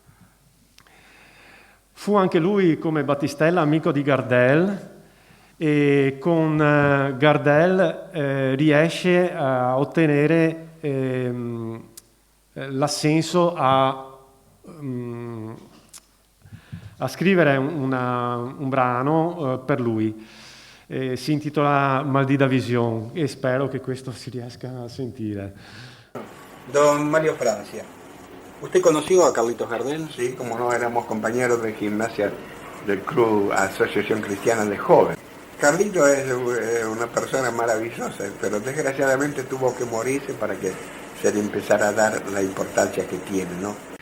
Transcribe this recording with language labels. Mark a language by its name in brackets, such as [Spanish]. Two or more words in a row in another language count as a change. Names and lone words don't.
[Italian] Fu anche lui, come Battistella, amico di Gardel, e con Gardel riesce a ottenere l'assenso a scrivere un brano per lui. Si intitola Maldita Visión e spero che questo si riesca a sentire. [Spanish] Don Mario Francia, ¿usted conoció a Carlitos Gardel? Sí, como no, éramos compañeros de gimnasia del Club Asociación Cristiana de Jóvenes. Carlito es una persona maravillosa, pero desgraciadamente tuvo que morirse para que se le empezara a dar la importancia que tiene, ¿no?